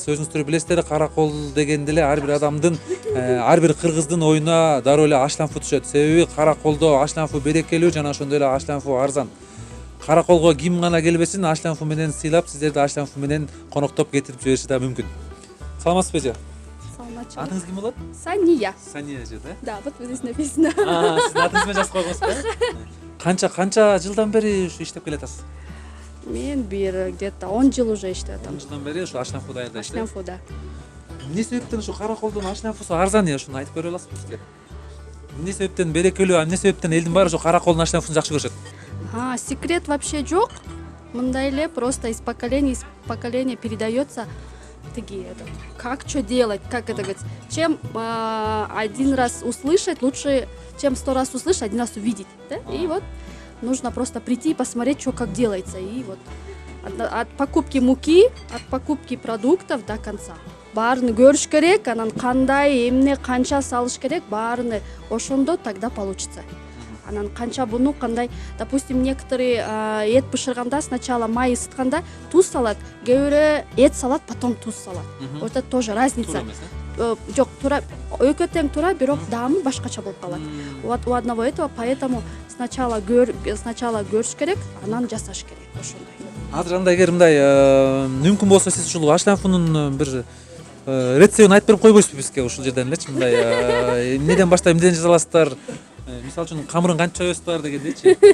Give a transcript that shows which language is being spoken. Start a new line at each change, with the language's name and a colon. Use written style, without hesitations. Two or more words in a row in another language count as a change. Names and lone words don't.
Kyrgyz: Өзүңүздөр билесиздер, Каракол дегенде эле ар бир адамдын, ар бир кыргыздын оюна дароо эле Ашланфу түшөт. Себеби Караколдо Ашланфу берекелүү жана ошондой эле Ашланфу арзан. Караколго ким гана келбесин, Ашланфу менен сыйлап, сиздерди Ашланфу менен коноктоп кетирип жибериши да мүмкүн. Саламатсызбы эже? Саламатчылык. Атыңыз ким болот? Сания. Сания эже да?
Russian: Да, вот здесь написано.
Kyrgyz: Сиздин атыңыз менен жазып койгонсузбу? Канча жылдан бери ушу иштеп келатасыз? Мен бир где-то 10 жыл уже иштеп атам. 10 жылдан бери ушу Ашланфуда даярдайсыз. Ашланфу, да. Эмне себептен ушу Караколдун Ашланфусу арзан ушуну айтып бере аласызбы бизге? Эмне себептен берекелүү, эмне себептен элдин баары ушу Караколдун Ашланфусун жакшы көрүшөт?
Russian: Секрет вообще жок.
Kyrgyz: Мындай эле
Russian: просто из поколения в поколение передается такие, как что делать, как это говорить. Чем один раз услышать, лучше, чем 100 раз услышать, один раз увидеть. Да? И вот нужно просто прийти и посмотреть, что как делается. И вот от покупки муки, от покупки продуктов до конца.
Kyrgyz: Баарын көрүш керек, анан кандай, эмне, канча салыш керек, баарыны ошондо
Russian: тогда получится.
Kyrgyz: Анан канча буну кандай,
Russian: допустим, некоторые
Kyrgyz: эт пышырганда сначала май ысытканда туз салат, кээ бирөө эт салат, потом туз салат.
Russian: Вот это тоже разница.
Kyrgyz: Жок, туура, экөө тең туура, бирок даамы башкача болуп калат.
Russian: Вот у одного этого, поэтому сначала
Kyrgyz: көрүш керек, анан жасаш керек. Ошондой. Азыр андай эгер мындай мүмкүн болсо сиз ушул Ашланфунун бир рецептин айтып берип койбойсузбу бизге ушул жерден элечи, мындай эмнеден баштап эмнеден жаза аласыздар? Мисалы үчүн камырын канча чоёсуздар дегендейчи.